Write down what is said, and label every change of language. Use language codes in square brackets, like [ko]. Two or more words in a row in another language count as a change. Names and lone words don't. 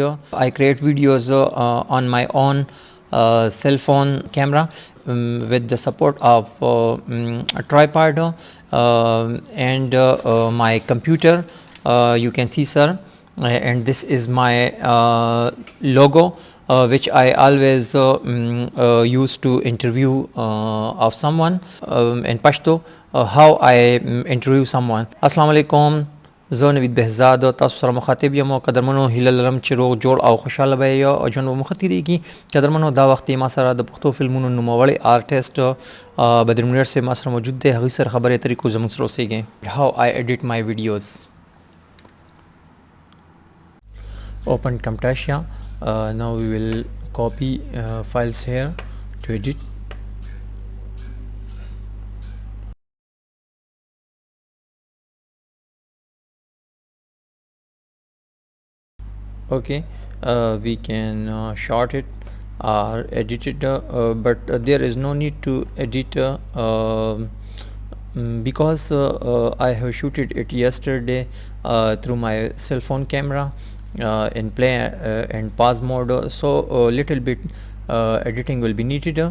[en] I create videos on my own cell phone camera with the support of a tripod and my computer. You can see, sir, and this is my logo which I always use to interview of someone in Pashto, how I interview someone. [ar] السلام عليكم. [ps] زه نوید بهزاد تاسو سره مخاطب یم او قدرمنو هیله لرم چې روغ جوړ او خوشاله به یې او ژوند به مو ښه تېرېږي. قدرمنو دا وخت ما سره د پښتو فلمونو نوموړی آرټسټ بدر منیر صاحب ما سره موجود دی. هغوی سره خبرې اترې کوو. زموږ سره اوسېږئ. [en] How I edit my videos. Open Camtasia. Now we will copy files here to edit. Okay, we can short it or edit it, but there is no need to edit because I have shooted it yesterday through my cell phone camera in play and pause mode, so a little bit editing will be needed.